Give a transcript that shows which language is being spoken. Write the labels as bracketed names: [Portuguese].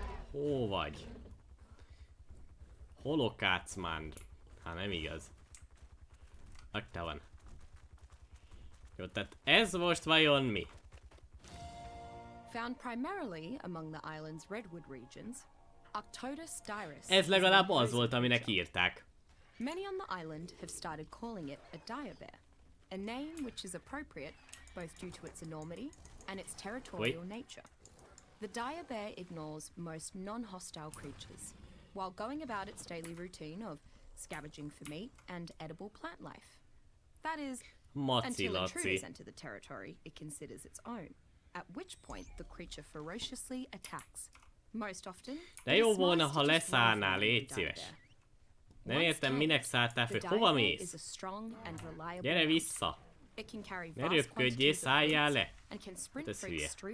[Hungarian] Hol vagy? Holokátsz már. Hát nem igaz. Ott van. Jó, tehát ez most vajon mi? [English] Found primarily among the island's redwood regions, Arctodus dirus. [Hungarian] Ez legalább az volt, aminek írták. [English] Many on the island have started calling it a dire bear, a name which is appropriate both due to its enormity and its territorial nature. The dire bear ignores most non-hostile creatures, while going about its daily routine of scavenging for meat and edible plant life. That is, until intruders enter the territory it considers its own, at which point the creature ferociously attacks. Most often, [Hungarian] de jó volna, ha leszállnál, légy szíves. Nem értem, minek szálltál föl. Hova mész? Gyere vissza! Ne röpködjél, szálljál le! Ez hülye.